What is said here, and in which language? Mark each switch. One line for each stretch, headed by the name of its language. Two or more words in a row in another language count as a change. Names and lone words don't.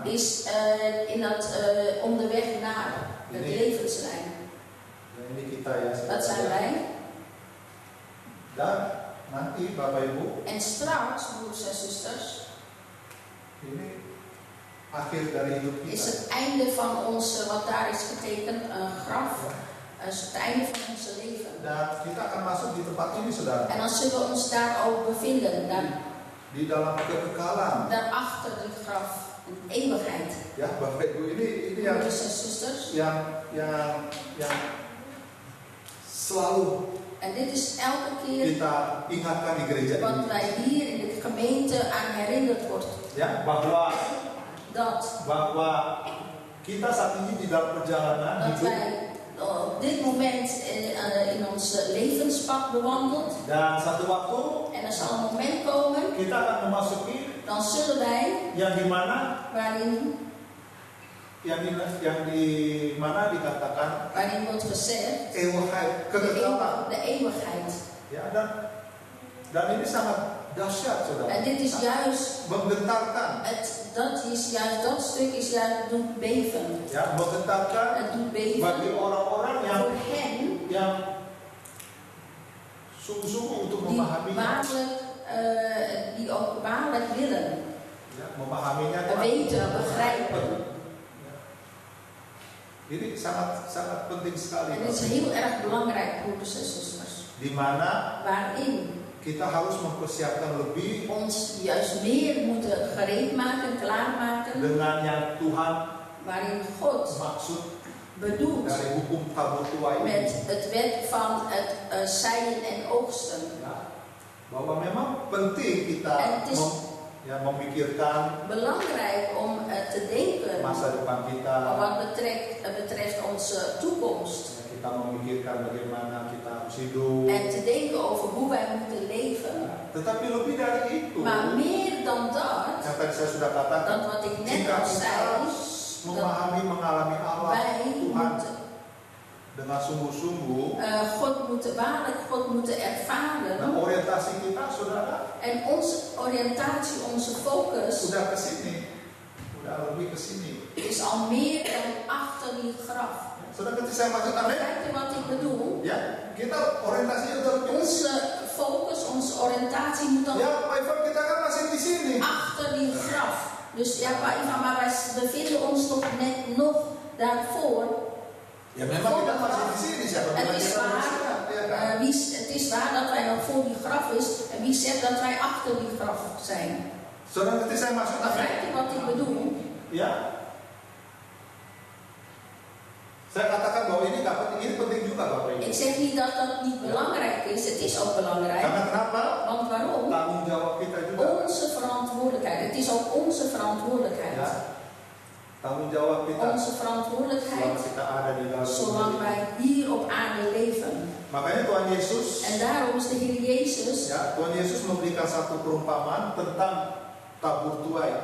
Dutch: is in dat onderweg naar het levenslijn.
Indonesian: Ya, ini kita ya.
Dutch: Dat zijn wij.
Indonesian: Dan nanti Bapak Ibu,
Dutch: En straks, broers en zusters,
Indonesian: ini akhir dari hidup
Dutch: is
Indonesian: kita.
Dutch: het einde van ons, wat daar is getekend, een graf. Dat is het einde van ons leven.
Indonesian: Dan kita akan masuk di tempat ini, saudara.
Dutch: En dan zullen we ons daar ook bevinden.
Indonesian: Di dalam kekekalan.
Dutch: Daarachter dit graf. Een eeuwigheid.
Indonesian: Ya, Bapak Ibu, ini yang
Dutch: Broers en zusters.
Indonesian: yang selalu
Dutch: En dit is elke keer
Indonesian: kita ingatkan di gereja
Dutch: wat
Indonesian: ini.
Dutch: wij hier in de gemeente aan herinnerd wordt.
Indonesian: Ya, bahwa
Dutch: Dat
Indonesian: kita saat ini di dalam perjalanan
Dutch: dat
Indonesian: hidup
Dutch: wij op dit moment in ons levenspad bewandelt.
Indonesian: dan satu waktu
Dutch: En er zal een moment komen,
Indonesian: kita akan memasuki
Dutch: dan zullen wij,
Indonesian: yang di mana dikatakan
Dutch: waarin wordt gezegd, eeuwigheid, kekekalan. de eeuwigheid.
Indonesian: Ya, dan ini sangat dahsyat, saudara.
Dutch: En dit is juist,
Indonesian: Menggetarkan.
Dutch: dat stuk is juist doet beven.
Indonesian: Ya, menggetarkan
Dutch: Het doet beven
Indonesian: bagi orang-orang
Dutch: voor hen
Indonesian: yang sungguh-sungguh untuk
Dutch: die
Indonesian: memahaminya.
Dutch: die ook waarlijk willen
Indonesian: Ya, memahaminya itu
Dutch: weten, begrijpen.
Indonesian: Ya. Ini sangat penting sekali.
Dutch: En dit is heel erg belangrijk, broeders en zusters.
Indonesian: Di mana
Dutch: Waarin
Indonesian: kita harus mempersiapkan lebih
Dutch: ons juist meer moeten gereed maken, klaarmaken.
Indonesian: dengan yang Tuhan
Dutch: Waarin God
Indonesian: maksud
Dutch: bedoelt
Indonesian: dari hukum tabur tuai
Dutch: met
Indonesian: ini.
Dutch: het wet van het zaaien en oogsten.
Indonesian: Ya, bahwa memang penting kita
Dutch: Het is
Indonesian: memikirkan
Dutch: belangrijk om te denken
Indonesian: masa depan kita.
Dutch: wat betreft onze toekomst.
Indonesian: Ya, kita memikirkan bagaimana kita harus hidup.
Dutch: En te denken over hoe wij moeten leven.
Indonesian: Tetapi lebih dari itu,
Dutch: Maar meer dan dat,
Indonesian: yang tadi saya sudah katakan, dan
Dutch: wat ik net
Indonesian: jika
Dutch: al
Indonesian: kita
Dutch: zei,
Indonesian: memahami, mengalami Allah,
Dutch: wij
Indonesian: Tuhan
Dutch: moeten
Indonesian: dengan sungguh-sungguh,
Dutch: God moeten ervaren.
Indonesian: nah orientasi kita, saudara,
Dutch: En onze oriëntatie, onze focus
Indonesian: sudah ke sini, sudah lebih ke sini.
Dutch: is al meer dan achter die graf.
Indonesian: Saudara, ketika saya maksud amin,
Dutch: Begrijpt u wat ik bedoel?
Indonesian: ya, kita orientasinya udah lebih ke sini.
Dutch: Onze focus, onze oriëntatie moet dan
Indonesian: Ya, Pak Ivan, kita kan masih di sini.
Dutch: achter die graf. Dus ja, Pak Ivan, maar wij bevinden ons toch net nog daarvoor.
Indonesian: Ya, memang kita masih di sini. Siapa
Dutch: Het
Indonesian: bilang
Dutch: is
Indonesian: kita
Dutch: waar,
Indonesian: masih di sini? Ya, kan?
Dutch: het is waar dat wij nog voor die graf is. En wie zegt dat wij achter die graf zijn?
Indonesian: Saudara, ketika saya maksud amin,
Dutch: Begrijpt u wat ik bedoel?
Indonesian: ya, saya katakan bahwa ini penting juga, Bapak Ibu.
Dutch: Ik zeg niet dat dat niet belangrijk is. Het is ook belangrijk.
Indonesian: Karena kenapa?
Dutch: Want waarom?
Indonesian: Tanggung jawab kita juga.
Dutch: Onze verantwoordelijkheid. Het is ook onze verantwoordelijkheid.
Indonesian: Ya, tanggung jawab kita
Dutch: Onze
Indonesian: selama
Dutch: verantwoordelijkheid
Indonesian: kita ada di dalam
Dutch: zolang
Indonesian: dunia.
Dutch: wij hier op aarde leven.
Indonesian: Makanya Tuhan Yesus,
Dutch: En daarom is de Heer Jezus,
Indonesian: ya, Tuhan Yesus memberikan satu perumpamaan tentang tabur tuai.